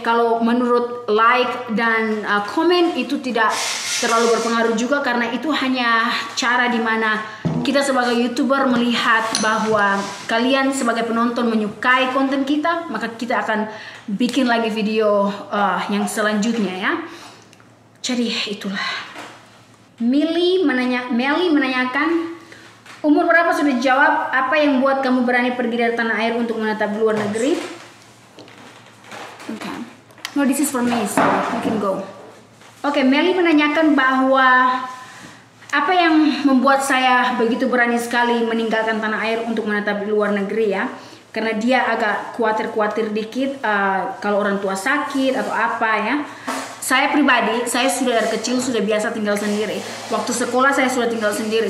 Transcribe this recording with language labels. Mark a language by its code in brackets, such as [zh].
[id] Kalau menurut like dan komen itu tidak terlalu berpengaruh juga, karena itu hanya cara dimana kita sebagai YouTuber melihat bahwa kalian sebagai penonton menyukai konten kita, maka kita akan bikin lagi video yang selanjutnya ya. Jadi itulah. Meli menanyakan, umur berapa sudah dijawab. Apa yang buat kamu berani pergi dari tanah air untuk menetap di luar negeri? [en] Okay. No, this is for me, so you can go. [id] Oke, Meli menanyakan bahwa apa yang membuat saya begitu berani sekali meninggalkan tanah air untuk menetap di luar negeri ya. Karena dia agak khawatir dikit kalau orang tua sakit atau apa ya. saya pribadi, saya sudah dari kecil sudah biasa tinggal sendiri. Waktu sekolah saya sudah tinggal sendiri.